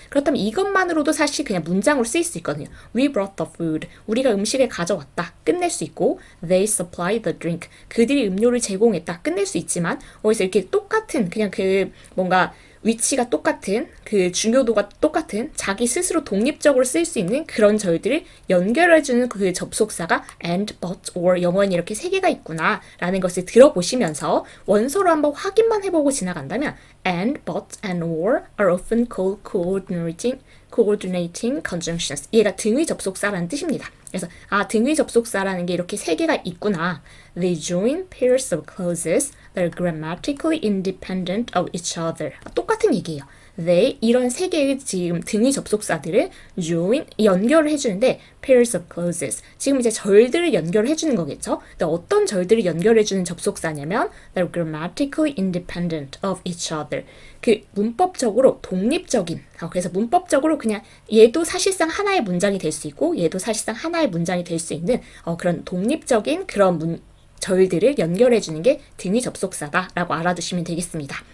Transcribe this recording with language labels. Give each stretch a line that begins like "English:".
Korean: 그렇다면 이것만으로도 사실 그냥 문장으로 쓰일 수 있거든요.
English: we brought the food.
Korean: 우리가 음식을 가져왔다. 끝낼 수 있고
English: they supplied the drink.
Korean: 그들이 음료를 제공했다. 끝낼 수 있지만 어디서 이렇게 똑같은 그냥 그 뭔가 위치가 똑같은 그 중요도가 똑같은 자기 스스로 독립적으로 쓸 수 있는 그런 절들을 연결해주는 그 접속사가
English: and, but, or 영어는 이렇게 세 개가 있구나 라는 것을 들어보시면서 원서로 한번 확인만 해보고 지나간다면 and, but, and, or are often called coordinating conjunctions.
Korean: 얘가 등위 접속사라는 뜻입니다. 그래서 등위 접속사라는 게 이렇게 세 개가 있구나.
English: They join pairs of clauses that are grammatically independent of each other.
Korean: 똑같은 얘기예요. They 이런 세 개의 지금 등위 접속사들을 join 연결을 해주는데
English: pairs of clauses
Korean: 지금 이제 절들을 연결해 주는 거겠죠. 근데 어떤 절들을 연결해 주는 접속사냐면
English: they're grammatically independent of each other.
Korean: 그 문법적으로 독립적인 그래서 문법적으로 그냥 얘도 사실상 하나의 문장이 될 수 있고 얘도 사실상 하나의 문장이 될 수 있는 그런 독립적인 그런 절들을 연결해 주는 게 등위 접속사다라고 알아두시면 되겠습니다.